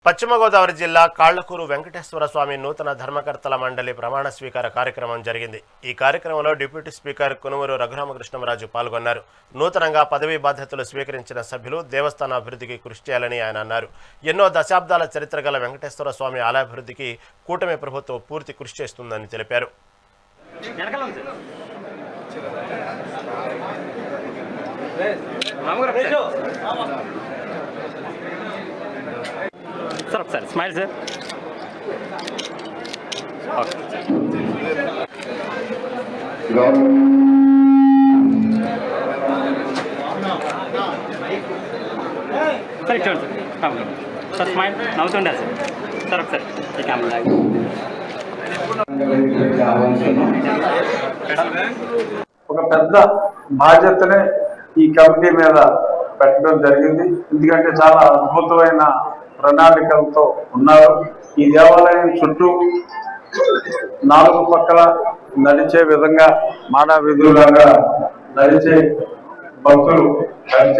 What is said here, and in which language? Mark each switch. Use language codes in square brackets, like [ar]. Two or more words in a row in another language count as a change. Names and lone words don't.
[te] పశ్చిమ గోదావరి జిల్లా కాళ్లకూరు వెంకటేశ్వర స్వామి నూతన ధర్మకర్తల మండలి ప్రమాణ స్వీకార కార్యక్రమం జరిగింది. ఈ కార్యక్రమంలో డిప్యూటీ స్పీకర్ కునుమూరు రఘురామకృష్ణరాజు పాల్గొన్నారు. నూతనంగా పదవీ బాధ్యతలు స్వీకరించిన సభ్యులు దేవస్థాన అభివృద్ధికి కృషి చేయాలని ఆయన అన్నారు. ఎన్నో దశాబ్దాల చరిత్ర గల వెంకటేశ్వర స్వామి ఆలయాభివృద్ధికి కూటమి ప్రభుత్వం పూర్తి కృషి చేస్తుందని తెలిపారు. सर सर स्माइल सर सर इट सर स्माइल नव्వుతుండే सर सर ఈ కెమెరా ఒక పెద్ద బాధ్యతనే ఈ కమిటీ మీద పెట్టడం జరిగింది. ఎందుకంటే చాలా అద్భుతమైన ప్రణాళికలతో ఉన్నారు. ఈ దేవాలయం చుట్టూ 4 పక్కల నడిచే విధంగా మాడా వీధులాగా నడిచే భక్తులు నడిచే